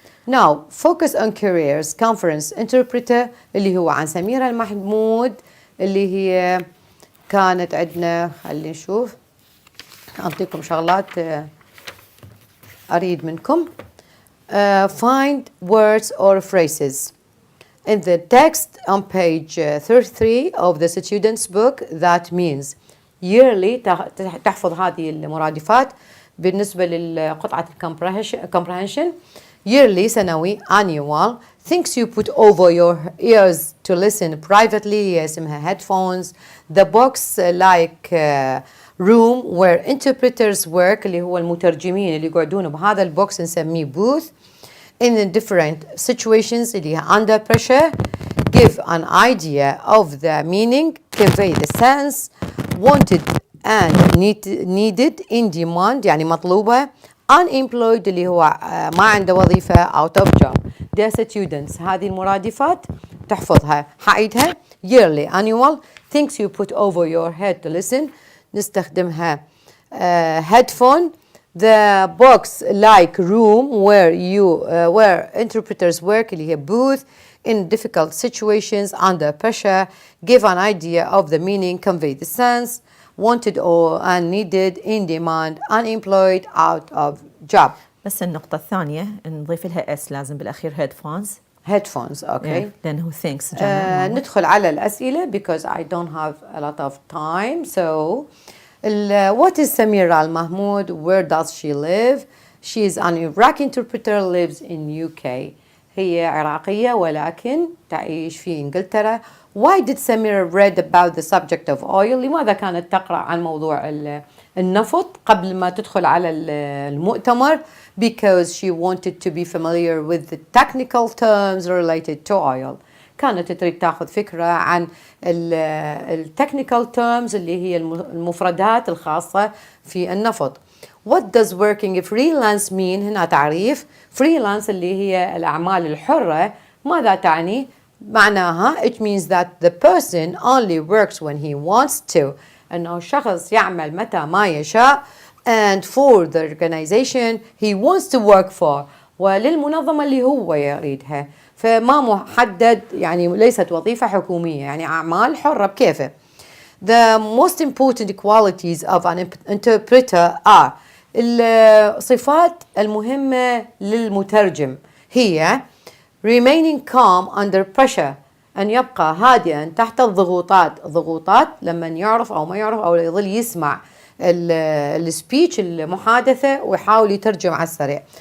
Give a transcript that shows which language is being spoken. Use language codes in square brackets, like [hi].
[en] Now, focus on careers conference interpreter [ar] اللي هو عن سميرة المحمود، اللي هي كانت عندنا. خلينا نشوف، أعطيكم شغلات أريد منكم. [en] Find words or phrases in the text on page 33 of the student's book. That means yearly. [ar] تحفظ هذه المرادفات بالنسبة للقطعة comprehension. [en] Yearly [ar] سنوي [en] annual. Things you put over your ears to listen privately [ar] اسمها [en] headphones. The box like room where interpreters work [ar] اللي هو المترجمين اللي يقعدون بهذا البوكس نسميه [en] booth. In the different situations [ar] اللي هي [en] under pressure. Give an idea of the meaning. Convey the sense. Wanted and needed. In demand [ar] يعني مطلوبة. [en] Unemployed [ar] اللي هو ما عنده وظيفة [en] out of job. Dear students، [ar] هذه المرادفات تحفظها. حعيدها. [en] Yearly annual. Things you put over your head to listen [ar] نستخدمها [en] headphone. The box like room where interpreters work [ar] اللي هي [en] booth. In difficult situations under pressure. Give an idea of the meaning. Convey the sense. Wanted or unneeded. In demand. Unemployed. Out of job. [ar] بس النقطة الثانية نضيف لها اس لازم بالأخير headphones. [en] headphones okay. [ar] لأنه [en] thanks [ar] ندخل على الأسئلة [en] because I don't have a lot of time. So what is Samira Al-Mahmoud? Where does she live? She is an Iraqi interpreter, lives in UK. [ar] هي عراقية ولكن تعيش في إنجلترا. [en] Why did Samira read about the subject of oil? [ar] لماذا كانت تقرأ عن موضوع النفط قبل ما تدخل على المؤتمر? [en] Because she wanted to be familiar with the technical terms related to oil. [ar] كانت تريد تاخذ فكرة عن التكنيكال terms اللي هي المفردات الخاصة في النفط. [en] What does working freelance mean? [ar] هنا تعريف freelance اللي هي الأعمال الحرة. ماذا تعني؟ معناها [en] it means that the person only works when he wants to. [ar] أنه الشخص يعمل متى ما يشاء [en] and for the organization he wants to work for. [ar] وللمنظمة اللي هو يريدها. فما محدد يعني ليست وظيفة حكومية يعني أعمال حرة بكيفه. [en] The most important qualities of an interpreter are [ar] الصفات المهمة للمترجم هي [en] remaining calm under pressure [ar] أن يبقى هادئا تحت الضغوطات لما يعرف أو ما يعرف أو يظل يسمع السبيتش المحادثة ويحاول يترجم على السريع.